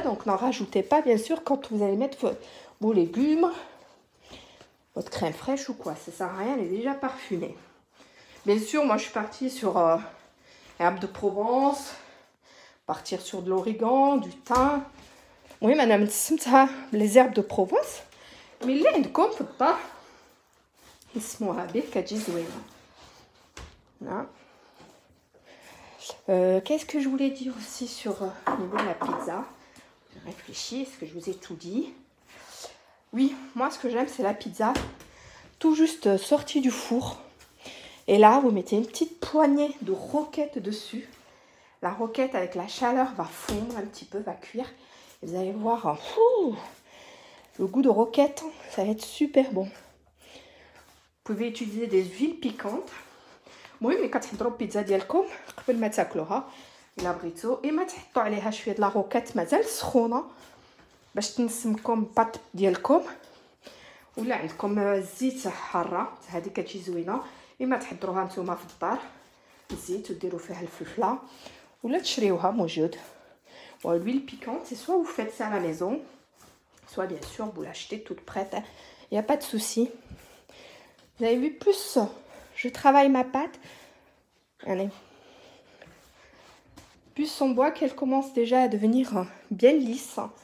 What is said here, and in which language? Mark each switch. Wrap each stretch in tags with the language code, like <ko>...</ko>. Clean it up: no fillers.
<fr>Donc, n'en rajoutez pas, bien sûr, quand vous allez mettre vos légumes, votre crème fraîche ou quoi. Ça ne sert à rien, elle est déjà parfumée. Bien sûr, moi, je suis partie sur herbes de Provence, partir sur de l'origan, du thym. Oui, madame, les herbes de Provence. Mais là,</fr> <ar>عندكم في الدار اسموها به كتجي زوينه.</ar> <fr>Qu'est-ce que je voulais dire aussi sur au niveau de la pizza? Je réfléchis, est-ce que je vous ai tout dit? Oui, moi ce que j'aime c'est la pizza tout juste sortie du four. Et là, vous mettez une petite poignée de roquette dessus. La roquette avec la chaleur va fondre un petit peu, va cuire. Et vous allez voir, le goût de roquette, ça va être super bon. Vous pouvez utiliser des huiles piquantes.</fr> <ar>المهم ملي كتحضروا البيتزا ديالكم قبل ما تاكلوها الا بغيتو اما تحطوا عليها شويه د لا روكات مازال سخونه باش تنسمكم الباط ديالكم ولا عندكم الزيت حاره هذه كتجي زوينه اما تحضروها نتوما في الدار الزيت وديروا فيها الفلفله ولا تشريوها موجود.</ar> <fr>L'huile piquante, c'est soit vous faites ça à la maison, soit bien sûr vous l'achetez toute prête, il n'y a pas de souci. Vous avez vu, plus je travaille ma pâte, allez, plus on voit qu'elle commence déjà à devenir bien lisse.</fr>